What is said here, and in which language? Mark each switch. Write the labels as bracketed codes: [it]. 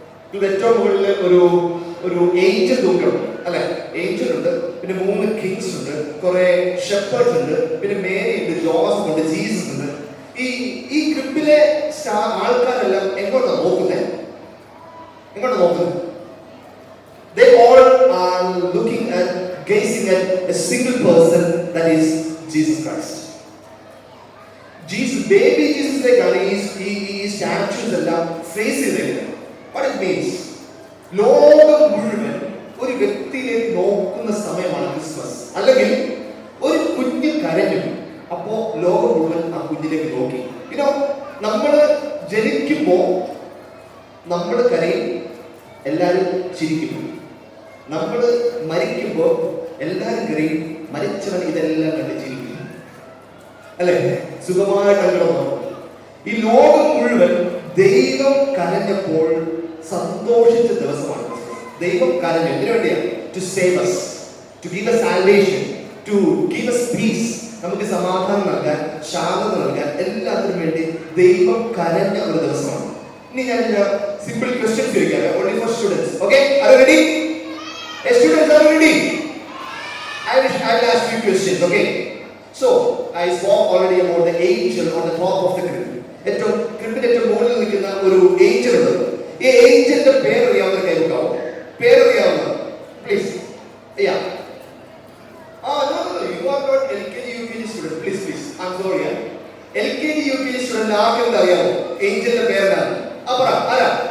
[ml] ക്രിപ്പിൽ ഏറ്റവും മുകളിൽ ഒരു ഏഞ്ചൽ തൂക്കണം അല്ലെ? ഏഞ്ചൽ ഉണ്ട്, പിന്നെ 3 കിങ്സ് ഉണ്ട്, കുറെ ഷെപ്പേർഡ്സ് ഉണ്ട്, പിന്നെ മേരി ഉണ്ട്, ജോസഫ് ഉണ്ട്, ജീസസ് ഉണ്ട്. ഈ ക്രിപ്പിലെ ആൾക്കാരെല്ലാം എങ്ങോട്ടാണ് നോക്കുന്നത്? എങ്ങോട്ടാണ് നോക്കുന്നത്? [en] They all are looking at, gazing at a single person, that is Jesus Christ. Jesus, baby Jesus like [ml] ഈ സ്റ്റാച്യൂസ് എല്ലാം ഫേസ് ചെയ്തേക്കുന്നത്. [en] What it means? [ml] ലോകം മുഴുവൻ ഒരു വ്യക്തിയിലേക്ക് നോക്കുന്ന സമയമാണ് ക്രിസ്മസ്. അല്ലെങ്കിൽ ഒരു കുഞ്ഞ് കരഞ്ഞു, അപ്പോ ലോകം മുഴുവൻ ആ കുഞ്ഞിലേക്ക് നോക്കി. ഇനോ നമ്മള് ജനിക്കുമ്പോ നമ്മൾ കരയും, എല്ലാവരും ചിരിക്കും. നമ്മൾ മരിക്കുമ്പോൾ എല്ലാവരും കരയും, മരിച്ചവൻ ഇതെല്ലാം കണ്ട് ചിരിക്കും അല്ലെ? സുഖമായിട്ട് അങ്ങനെ. ഈ ലോകം മുഴുവൻ ദൈവം കരഞ്ഞപ്പോൾ സന്തോഷിച്ച ദിവസമാണ്. ദൈവം കരഞ്ഞു എന്തിനു വേണ്ടിയാ? [en] To save us, to give us salvation, to give us peace. [ml] നമുക്ക് സമാധാനം നൽകാൻ, ശാന്തത നൽകാൻ, എല്ലാത്തിനും വേണ്ടി ദൈവം കരഞ്ഞ ഒരു ദിവസമാണ്. ഇനി ഞാൻ സിമ്പിൾ ക്വസ്റ്റ്യൻസ് ചോദിക്കാം, [en] only for students. Okay, are you ready? Students, are you ready? I will ask you questions. Okay, so I spoke already about the angel on the top of the crib. [ml] ഏറ്റവും ക്രിപ്പിന്റെ ഏറ്റവും മുകളിൽ നിൽക്കുന്ന ഒരു Angel ഉണ്ട്. ഈ ഏഞ്ചലിന്റെ പേരറിയാവുന്ന കൈവിട്ടാവും? പേരറിയാവുന്ന please? Yeah. [en] No, you are not LKG UKG student. Please, I'm sorry. [ml] LKG UKG student ആർക്കെങ്കിലും അറിയാമോ ഏഞ്ചലിന്റെ പേരെന്താണ്? പറ ആരാ?